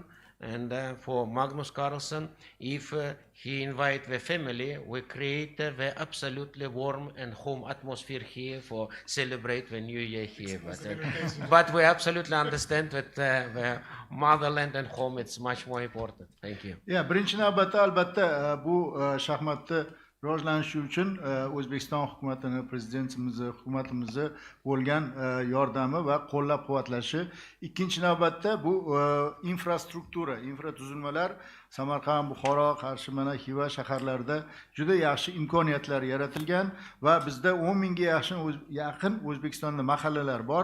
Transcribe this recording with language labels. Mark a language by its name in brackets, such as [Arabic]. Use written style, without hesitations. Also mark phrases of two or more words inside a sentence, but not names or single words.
[English] And for Magnus Carlsen, if he invite the family, we create the absolutely warm and home atmosphere here for celebrate the New Year here. But we absolutely understand that the motherland and home, it's much more important. Thank you. Yeah, [Uzbek] birinchi navbatda albatta bu shaxmatni rivojlanishi uchun O'zbekiston hukumatini, prezidentimizni, hukumatimizni bo'lgan yordami va qo'llab-quvvatlashi. Ikkinchi navbatda bu infrastruktura, infratuzilmalar Samarqand, Buxoro, Qarshi, mana Xiva shaharlarida juda yaxshi imkoniyatlar yaratilgan va bizda 10 mingga yaqin O'zbekistonda mahallalar bor.